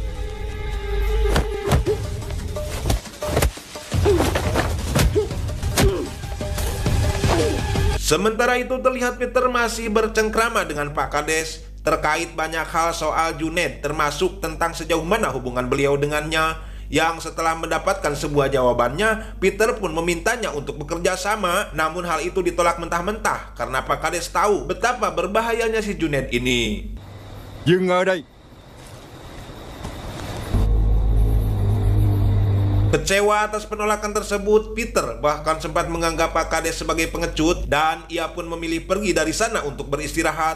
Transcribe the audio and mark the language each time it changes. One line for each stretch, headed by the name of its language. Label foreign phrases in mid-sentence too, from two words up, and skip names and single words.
Indonesian: Sementara itu terlihat Peter masih bercengkrama dengan Pak Kades terkait banyak hal soal Junaid, termasuk tentang sejauh mana hubungan beliau dengannya. Yang setelah mendapatkan sebuah jawabannya, Peter pun memintanya untuk bekerja sama. Namun hal itu ditolak mentah-mentah karena Pak Kades tahu betapa berbahayanya si Junaid ini.
Vietnamese: Dừng ở đây.
Indonesian: Kecewa atas penolakan tersebut, Peter bahkan sempat menganggap Pak Kades sebagai pengecut dan ia pun memilih pergi dari sana untuk beristirahat.